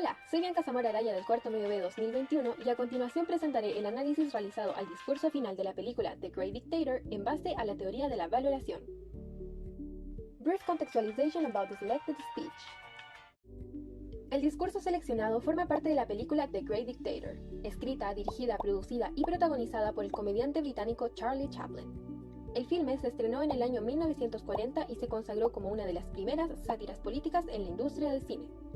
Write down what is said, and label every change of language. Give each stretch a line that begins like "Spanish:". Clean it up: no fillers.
Spanish: Soy Bianca Zamora Araya del cuarto medio B 2021 y a continuación presentaré el análisis realizado al discurso final de la película The Great Dictator en base a la teoría de la valoración.
English: Brief contextualization about the selected speech.
Spanish: El discurso seleccionado forma parte de la película The Great Dictator, escrita, dirigida, producida y protagonizada por el comediante británico Charlie Chaplin. El filme se estrenó en el año 1940 y se consagró como una de las primeras sátiras políticas en la industria del cine.